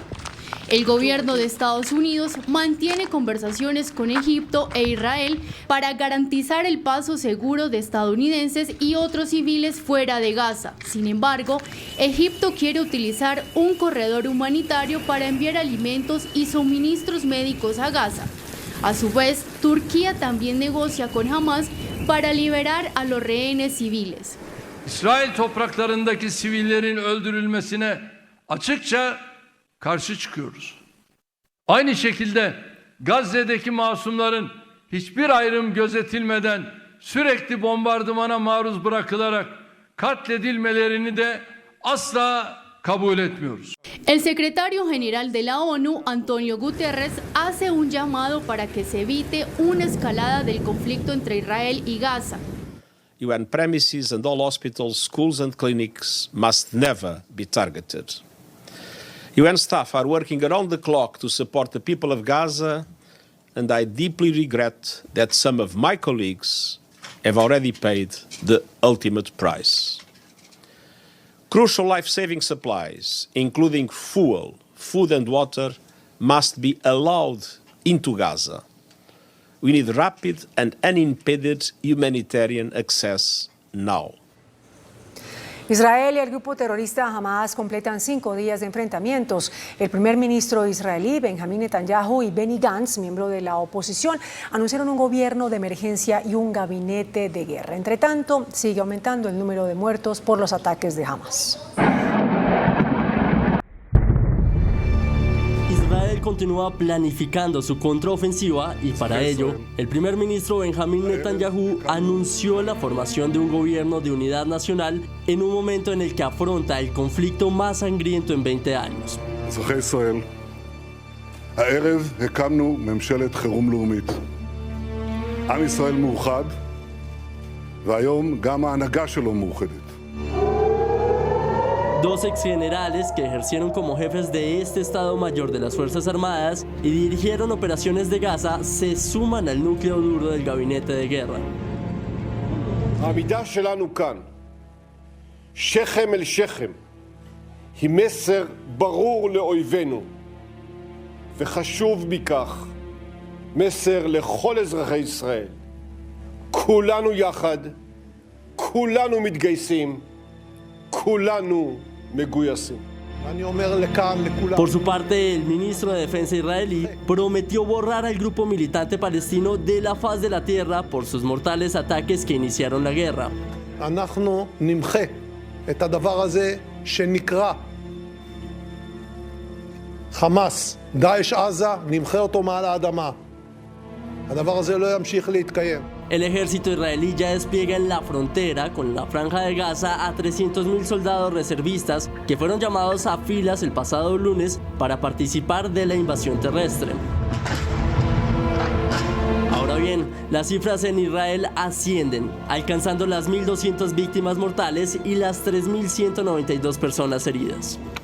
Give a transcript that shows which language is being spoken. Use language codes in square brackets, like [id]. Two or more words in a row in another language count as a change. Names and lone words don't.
[es] El gobierno de Estados Unidos mantiene conversaciones con Egipto e Israel para garantizar el paso seguro de estadounidenses y otros civiles fuera de Gaza. Sin embargo, Egipto quiere utilizar un corredor humanitario para enviar alimentos y suministros médicos a Gaza. A su vez, Turquía también negocia con Hamas para liberar a los rehenes civiles. [tr] İsrail topraklarındaki sivillerin öldürülmesine açıkça karşı çıkıyoruz. Aynı şekilde Gazze'deki masumların hiçbir ayrım gözetilmeden sürekli bombardımana maruz bırakılarak katledilmelerini de asla kabul etmiyoruz. [es] El secretario general de la ONU, Antonio Guterres, hace un llamado para que se evite una escalada del conflicto entre Israel y Gaza. [en] UN premises and all hospitals, schools and clinics must never be targeted. UN staff are working around the clock to support the people of Gaza and I deeply regret that some of my colleagues have already paid the ultimate price. Crucial life-saving supplies, including fuel, food and water, must be allowed into Gaza. We need rapid and unimpeded humanitarian access now. [es] Israel y el grupo terrorista Hamas completan 5 días de enfrentamientos. El primer ministro israelí, Benjamin Netanyahu, y Benny Gantz, miembro de la oposición, anunciaron un gobierno de emergencia y un gabinete de guerra. Entre tanto, sigue aumentando el número de muertos por los ataques de Hamas. Israel continúa planificando su contraofensiva y para ello, el primer ministro Benjamin Netanyahu anunció la formación de un gobierno de unidad nacional en un momento en el que afronta el conflicto más sangriento en 20 años. [he] אזרחי ישראל, הערב הקמנו ממשלת חירום לאומית. עם ישראל מאוחד, והיום גם ההנהגה שלו מאוחדת. [es] Dos exgenerales que ejercieron como jefes de este Estado Mayor de las Fuerzas Armadas y dirigieron operaciones de Gaza se suman al núcleo duro del gabinete de guerra. [he] העמידה שלנו כאן, שכם אל שכם, היא מסר ברור לאויבינו, וחשוב מכך, מסר לכל אזרחי ישראל. כולנו יחד, כולנו מתגייסים, כולנו מגויסים. [es] Por su parte, el ministro de Defensa israelí prometió borrar al grupo militante palestino de la faz de la tierra por sus mortales ataques que iniciaron la guerra. [he] אנחנו נמחה את הדבר הזה שנקרא חמאס, דאעש עזה, נמחה אותו מעל האדמה. הדבר הזה לא ימשיך להתקיים. [es] El ejército israelí ya despliega en la frontera con la Franja de Gaza a 300.000 soldados reservistas que fueron llamados a filas el pasado lunes para participar de la invasión terrestre. Ahora bien, las cifras en Israel ascienden, alcanzando las 1.200 víctimas mortales y las 3.192 personas heridas.